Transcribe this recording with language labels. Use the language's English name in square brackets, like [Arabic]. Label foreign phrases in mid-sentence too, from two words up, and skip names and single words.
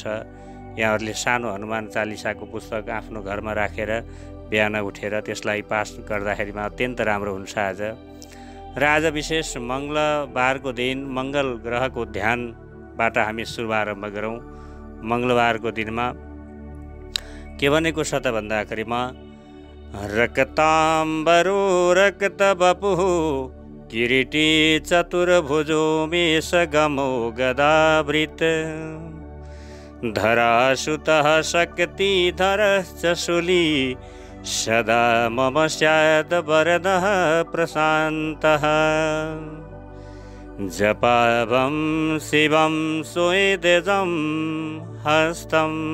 [Nepali] यहाँहरूले सानो हनुमान चालिसाको पुस्तक आफ्नो घरमा राखेर बिहान उठेर त्यसलाई पाठ गर्दाखेरिमा अत्यन्त राम्रो हुन्छ आज। र आज विशेष मङ्गलबारको दिन मङ्गल ग्रहको ध्यानबाट हामी शुभारम्भ गरौँ। मङ्गलबारको दिनमा के भनेको छ त भन्दाखेरिमा [Sanskrit] रक्ताम्बरो रक्त बपुः किरीटी चतुर्भुजो मेष गमो गदावृत धरासुतः शक्तिधरश्च शूली सदा मम स्याद् वरदः प्रशान्तः जपाभं शिवं सुवेदजं हस्तं